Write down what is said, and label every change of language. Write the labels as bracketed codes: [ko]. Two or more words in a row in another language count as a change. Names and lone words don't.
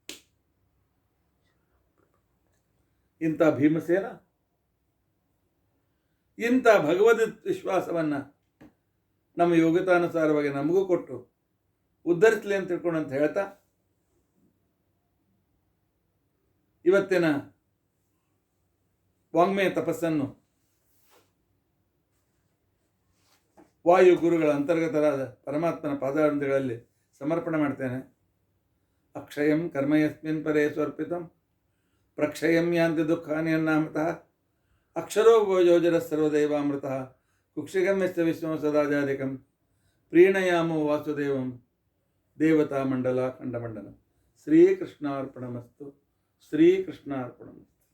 [kn] ಇಂಥ ಭೀಮಸೇನ ಇಂಥ ಭಗವದ್ ವಿಶ್ವಾಸವನ್ನು ನಮ್ಮ ಯೋಗ್ಯತಾನುಸಾರವಾಗಿ ನಮಗೂ ಕೊಟ್ಟು ಉದ್ಧರಿಸಲಿ ಅಂತ ತಿಳ್ಕೊಂಡು ಅಂತ ಹೇಳ್ತಾ ಇವತ್ತಿನ ವಾಂಗ್ಮಯ ತಪಸ್ಸನ್ನು ವಾಯು ಗುರುಗಳ ಅಂತರ್ಗತರಾದ ಪರಮಾತ್ಮನ ಪಾದಾರವಿಂದಗಳಲ್ಲಿ ಸಮರ್ಪಣೆ ಮಾಡ್ತೇನೆ. [sa] ಅಕ್ಷಯಂ ಕರ್ಮಯಸ್ಮಿನ್ ಪರೇ ಸ್ವರ್ಪಿತಂ ಪ್ರಕ್ಷಯಂ ಯಾಂತಿ ದುಃಖಾನಿ ಅನ್ನಾಮತಃ ಅಕ್ಷರೋ ಯೋಜರ ಸರ್ವದೈವಾಮೃತಃ ಕುಕ್ಷಿಗಮ್ಯಸ್ಯ ವಿಷ್ಣು ಸದಾಜಾಧಿಕಂ ಪ್ರೀಣಯಾಮೋ ವಾಸುದೇವಂ ದೇವತಾ ಮಂಡಲ ಖಂಡಮಂಡಲಂ. ಶ್ರೀಕೃಷ್ಣಾರ್ಪಣಮಸ್ತು. ಶ್ರೀಕೃಷ್ಣಾರ್ಪಣಮಸ್ತು.